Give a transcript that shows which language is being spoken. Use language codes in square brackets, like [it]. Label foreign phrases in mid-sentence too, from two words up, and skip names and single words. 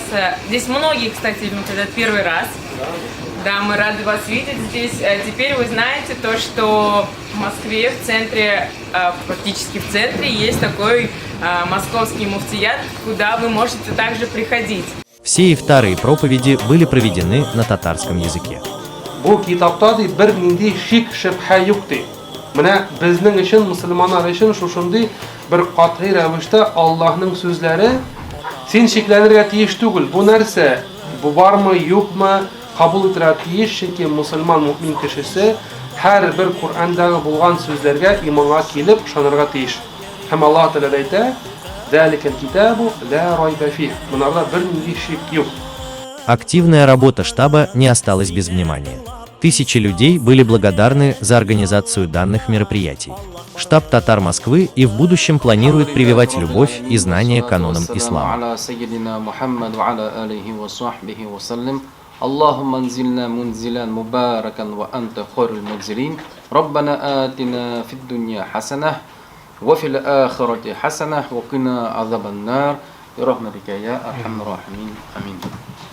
[ru] Здесь многие, кстати, это первый раз. Да, мы рады вас видеть здесь. Теперь вы знаете то, что в Москве, в центре, практически в центре, есть такой московский муфтият, куда вы можете также приходить. Все ифтары и проповеди были проведены на татарском языке. [tt] Менә безнең өчен, мусульманнар өчен, шушындый бер катгый рәвештә Аллаһның сүзләре син шикләнергә тиеш түгел. Бу нәрсә, бу бармы, юкмы, кабул итәргә тиеш, чөнки мусульман мөэмин кешесе һәр бер Кур'андагы булган сүзләргә иманга килеп ышанырга тиеш. Һәм Аллаһ Тәгалә әйтә: [ar] "ذلك الكتاب لا ريب فيه". [tt] Монда бернинди шик юк. [ru] Активная работа штаба не осталась без внимания. Тысячи людей были благодарны за организацию данных мероприятий. Штаб татар Москвы и в будущем планирует прививать любовь и знания канонам ислама. [ar] اللهم انزلنا منزلا مباركا وأنت خير المنزلين ربنا آتنا في الدنيا حسنة وفي الآخرة حسنة وقنا عذاب النار برحمتك يا أرحم الراحمين آمين.